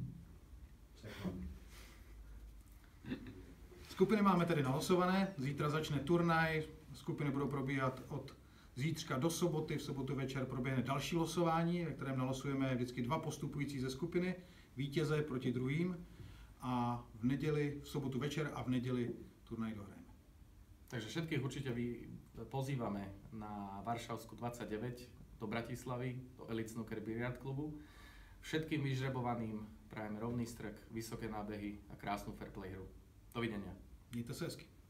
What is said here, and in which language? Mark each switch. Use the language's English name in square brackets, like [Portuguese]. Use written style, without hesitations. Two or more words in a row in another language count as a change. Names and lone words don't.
[Czech] Skupiny máme tedy nalosované. Zítra začne turnaj. Skupiny budou probíhat od zítřka do soboty. V sobotu večer proběhne další losování, ve kterém nalosujeme vždycky dva postupující ze skupiny. Vítěze proti druhým. A v neděli, v sobotu večer a v neděli turnaj dohrajeme. [Slovak] Takže všetkých určite pozývame na Varšavsku 29 do Bratislavy, do Elite Snooker Billiard klubu. Všetkým vyžrebovaným prajeme rovný strk, vysoké nábehy a krásnu fair play hru. Dovidenia. [Czech] Mějte se hezky.